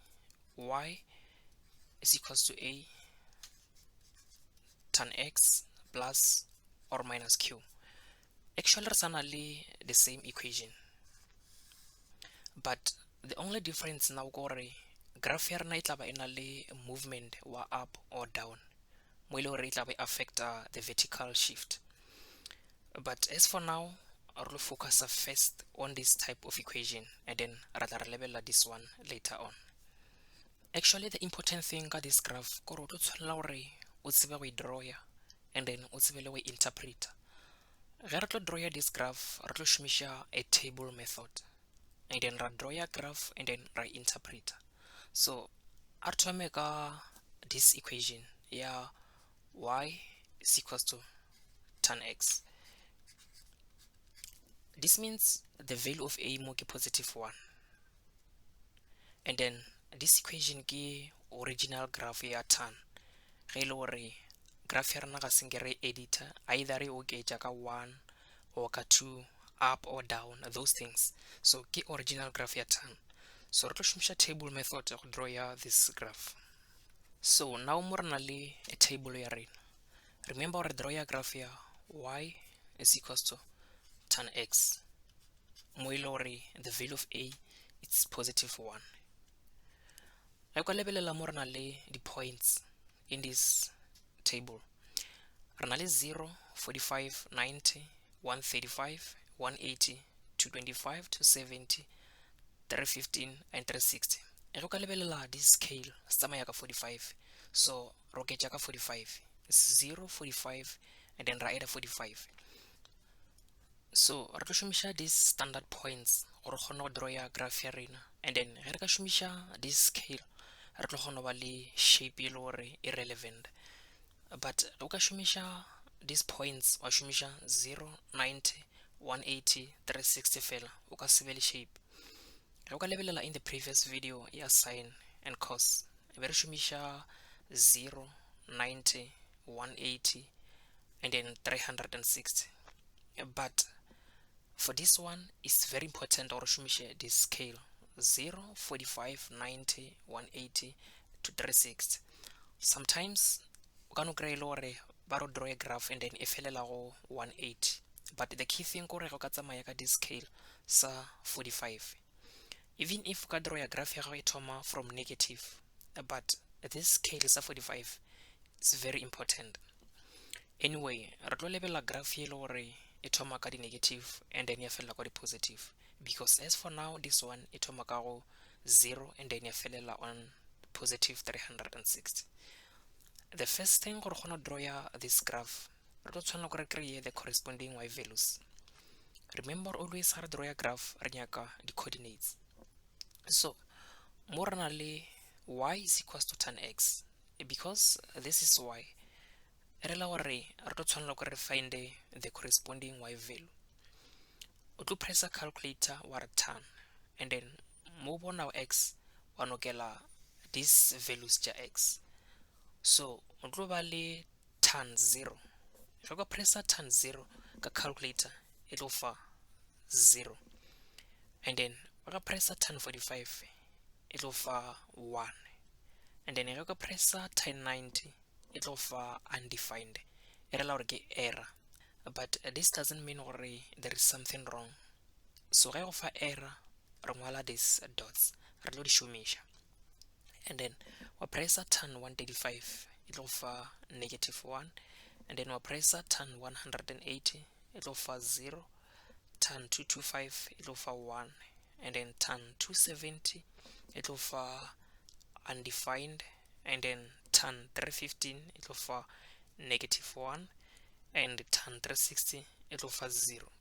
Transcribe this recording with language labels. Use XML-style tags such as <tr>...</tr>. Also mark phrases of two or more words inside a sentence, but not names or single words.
<en>Y is equals to a tan x plus or minus q. Actually, it's only the same equation, but the only difference now gore graph here</en> <nso>na itlaba inale</nso> <en>movement wa up or down.</en> <nso>Mo ile gore itlaba</nso> <en>affect the vertical shift. But as for now, I will focus first on this type of equation and then rather level this one later on. Actually, the important thing about this graph</en> <nso>gore o tshwanela gore o tsebe go draw ya</nso> <en>and then</en> <nso>o tsebe le go interpret. Ge re tlo</nso> <en>draw this graph,</en> <nso>re tlo shumisha</nso> <en>a table method and then</en> <nso>ra draw ya graph</nso> <en>and then</en> <nso>ra interpret.</nso> <en>So</en> <nso>re thome ka</nso> <en>this equation ya y is equals to tan x. This means the value of a</en> <nso>mo ke</nso> <en>positive 1, and then this equation ke original graph ya tan.</en> <nso>Ge ile gore graph ya rena ga senge re editor, either re oketša ka 1 or ka 2,</nso> <en>up or down, those things. So ke original graph ya tan. So</en> <nso>re tlo shumisha</nso> <en>table method to draw ya this graph. So now</en> <nso>mo rena le a table ya rena.</nso> <en>Remember gore draw ya graph ya y is equals to tan x.</en> <nso>Mo ile gore</nso> <en>the value of a it's positive 1.</en> <nso>Re ka lebelela mo rena le di</nso> <en>points in this table.</en> <nso>Rena le 0, 45, 90, 135, 180, 225, 270, 315 and 360. Re ka lebelela</nso> <en>this scale</en> <nso>tsamaya ka 45. So ro oketša ka 45.</nso> <en>0, 45 and then ra add 45.</en> <nso>So re tlo shumisha</nso> <en>these standard points</en> <nso>gore kgone go draw ya graph ya rena,</nso> <en>and then</en> <nso>ge re ka shumisha</nso> <en>this scale</en> <nso>re tlo kgona ba le shape e le gore irrelevant. But o ka shumisha</nso> <en>these points</en> <nso>wa shumisha 0, 90, 180, 360 fela o ka se be le shape. Ge o ka lebelela</nso> <en>in the previous video</en> <nso>ya</nso> <en>sine and cos,</en> <nso>be re shumisha 0, 90, 180</nso> <en>and then</en> <nso>360.</nso> <en>But for this one, it's very important</en> <nso>or shumishe</nso> <en>this scale 0, 45, 90, 180 to 360. Sometimes you can draw a graph and then</en> <nso>efelela go</nso> <en>180. But the key thing</en> <nso>gore go ka tsamaya ka</nso> <en>this scale sa 45. Even if you can draw a graph</en> <nso>ya go e thoma</nso> <en>from negative, but this scale is a 45. It's very important. Anyway,</en> <nso>re tlo lebella graph ye le gore e thoma ka di negative</nso> <en>and then</en> <nso>ya fella ka di positive,</nso> <en>because as for now this one</en> <nso>e thoma ka go 0</nso> <en>and then</en> <nso>ya felela</nso> <en>on positive</en> <nso>360.</nso> <en>The first thing</en> <nso>gore gona</nso> <en>draw ya this graph,</en> <nso>re tlo tshwanela gore kry</nso> <en>the corresponding y values. Remember always</en> <nso>ha re draw ya graph re nyaka di coordinates.</nso> <en>So</en> <nso>mo rena le</nso> <en>y is equals to tan x, because this is y.</en> <nso>Re la gore re tlo tshwanela gore re</nso> <en>find the corresponding y value.</en> <nso>O tlo pressa calculator wa re tan, and then mo bona x wa nokela</nso> <en>these values</en> <nso>tša x. So o tlo ba le tan 0. Ge ka pressa tan 0 ka calculator e tlo fa 0, and then ka pressa tan 45 e tlo fa 1, and then ge ka pressa tan 90</nso> <en>it will</en> <nso>fa undefined.</nso> <en>Error ke error, but this doesn't mean gore there is something wrong.</en> <nso>So ge go fa error re ngwala</nso> <en>these dots</en> <nso>re tlo di shumisha,</nso> <en>and then</en> <nso>wa pressa</nso> <en>tan 135 it will fa -1, and then</en> <nso>wa pressa</nso> <en>tan 180 it will fa 0, tan 225 it will fa 1, and then tan 270 it will fa undefined, and then tan 315 it will for -1, and tan 360 it will for 0.</en>